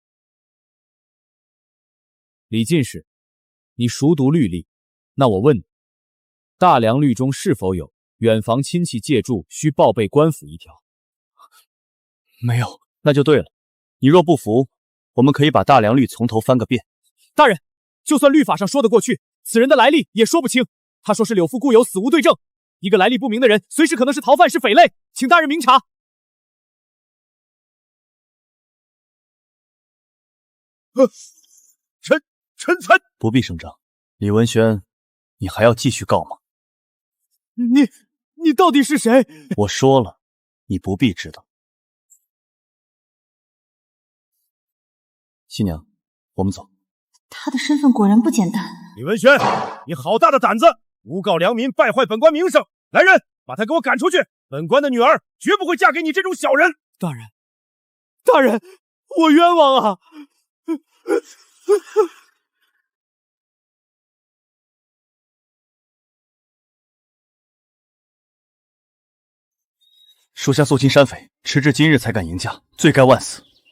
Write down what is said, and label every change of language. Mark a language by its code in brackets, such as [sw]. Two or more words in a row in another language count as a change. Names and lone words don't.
[zh] 李进士，你熟讀律例，那我問你，大梁律中是否有遠房親戚借住需報備官府一條？沒有。那就對了。你若不服，我們可以把大梁律從頭翻個遍。大人，就算律法上說得過去，此人的來歷也說不清。他說是柳父故友，死無對證。一個來歷不明的人，隨時可能是逃犯，是匪類，請大人明察。臣才不必声张。李文轩，你還要繼續告嗎？你到底是誰？我說了，你不必知道。新娘，我們走。他的身份果然不簡单。李文轩，你好大的膽子，誣告良民，敗壞本官名聲！來人，把他給我趕出去！本官的女兒絕不會嫁給你這種小人！大人，我冤枉啊！属下肃清山匪，遲至今日才敢迎駕，罪該萬死。